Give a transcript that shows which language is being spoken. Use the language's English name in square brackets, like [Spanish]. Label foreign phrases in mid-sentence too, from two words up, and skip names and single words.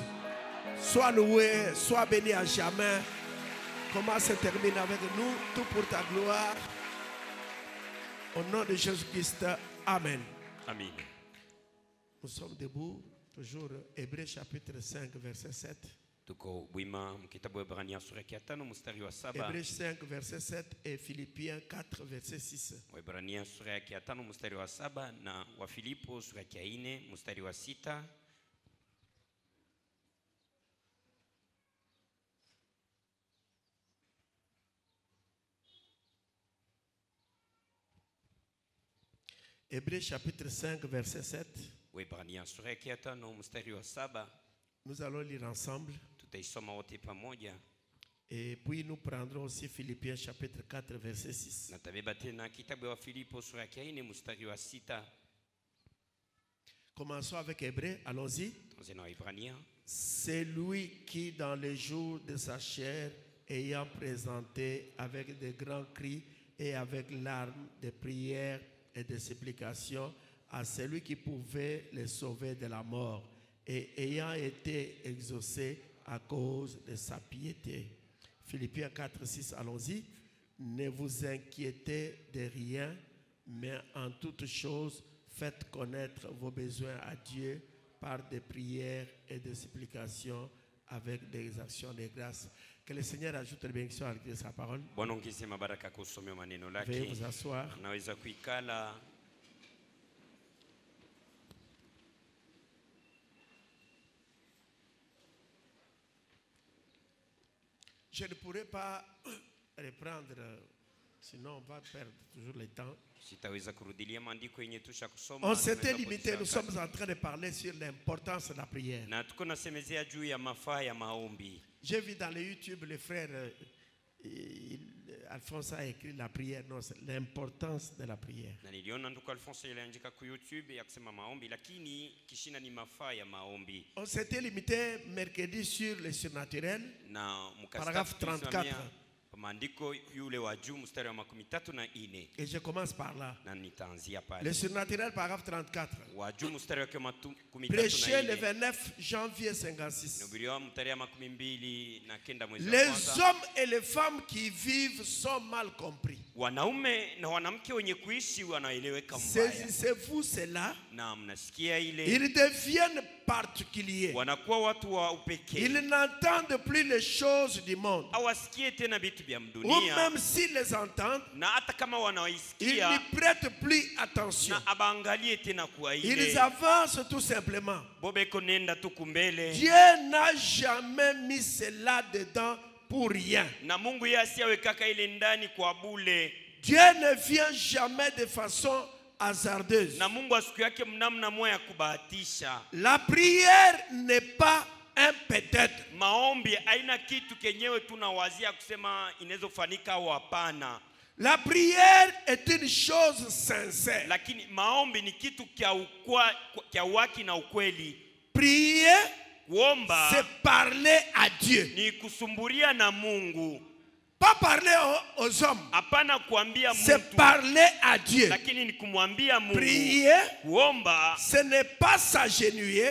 [French] Sois loué, sois béni à jamais. Comment se termine avec nous, tout pour ta gloire. Au nom de Jésus-Christ, Amen. Amen. Nous sommes debout, toujours Hébreux chapitre 5, verset 7. [Swahili] Tuko wima mkitabu Waebrania sura ya 5 mstari wa 7. [French] Hébreux 5, verset 7 et Philippiens 4, verset 6. [Swahili] Waebrania sura ya 5 mstari wa 7 na Wafilipo sura ya 4 mstari wa 6. [French] Hébreux chapitre 5, verset 7. [Swahili] Waebrania sura ya 5 mstari wa 7. [French] Nous allons lire ensemble. [Swahili] Tutaisoma wote pamoja. [French] Et puis nous prendrons aussi Philippiens chapitre 4, verset 6. [Swahili] Na tabeba tena kitabu ya Wafilipo sura ya 4 mstari wa 6. [French] Commençons avec Hébreux, allons-y. [Swahili] Tuanze na Waebrania. [French] C'est lui qui, dans les jours de sa chair, ayant présenté avec de grands cris et avec larmes de prières et de supplications à celui qui pouvait les sauver de la mort, et ayant été exaucé à cause de sa piété. Philippiens 4, 6, allons-y. Ne vous inquiétez de rien, mais en toutes choses, faites connaître vos besoins à Dieu par des prières et des supplications avec des actions de grâce. Que le Seigneur ajoute les bénédictions à sa parole. [Swahili] Bwana ongezea baraka kusomea maneno lake. [French] Veuillez vous asseoir. [Swahili] Naweza kuikala. [French] Je ne pourrais pas reprendre, sinon on va perdre toujours le temps. [Swahili] Sitaweza kurudilia maandiko yenye tusha kusoma. [French] On s'était limité, nous sommes en train de parler sur l'importance de la prière. [Swahili] Na tuko nasemezea juu ya mafaa ya maombi. [French] J'ai vu dans le YouTube le frère Alphonse a écrit la prière, non, c'est l'importance de la prière. [Swahili] Na niliona ndugu Alphonse aliandika ku YouTube ya kusema maombi, lakini kishina ni mafaa ya maombi. [French] On s'était limité mercredi sur le surnaturel, [Swahili] Na [French] paragraphe 34. [Swahili] Maandiko yule wa juu mstari wa 34. [French] Et je commence par là. [Swahili] Na nitaanzia pale. [French] Le surnaturel, paragraphe 34. [Swahili] Wa juu mstari wa 34. [French] Prêché le 29 janvier 56. [Swahili] Nubiriwa mstari wa 29 mwezi wa [French] Les [Swahili] kwanza. [French] hommes et les femmes qui vivent sont mal compris. [Swahili] Wanaume na wanamke wenye kuishi wanaeleweka mbaya. [French] Saisissez-vous cela. [Swahili] Na mnasikia ile. [French] Ils deviennent particuliers. [Swahili] Wanakuwa watu wa upekee. [French] Ils n'entendent plus les choses du monde. [Swahili] Hawasikie tena vitu vya [French] Ou [Swahili] dunia. [French] même s'ils les entendent, [Swahili] Na hata kama [French] ils [Swahili] wanaisikia [French] n'y prêtent plus attention. [Swahili] na abaangalie tena kwa ile. [French] Ils avancent tout simplement. [Swahili] Bobeko nenda tu kumbele. [French] Dieu n'a jamais mis cela dedans pour rien. [Swahili] Na Mungu yeye asiawekaka ile ndani kwa bule. [French] Dieu ne vient jamais de façon hasardeuse. [Swahili] Na Mungu asiku yake mnamna moya ya kubahatisha. [French] La prière n'est pas un peut-être. [Swahili] Maombi haina kitu kenyewe tunawazia kusema inaweza kufanika au hapana. [French] La prière est une chose sincère. [Swahili] Lakini maombi ni kitu kia waki na ukweli. [French] Prier, [Swahili] Kuomba [French] c'est parler à Dieu. [Swahili] ni kusumburia na Mungu. [French] Pas parler aux hommes. [Swahili] Hapana kuambia [French] C'est [Swahili] mtu. [French] parler à Dieu. [Swahili] Lakini ni kumwambia Mungu. [French] Prier, [Swahili] Kuomba [French] ce n'est pas s'agenouiller,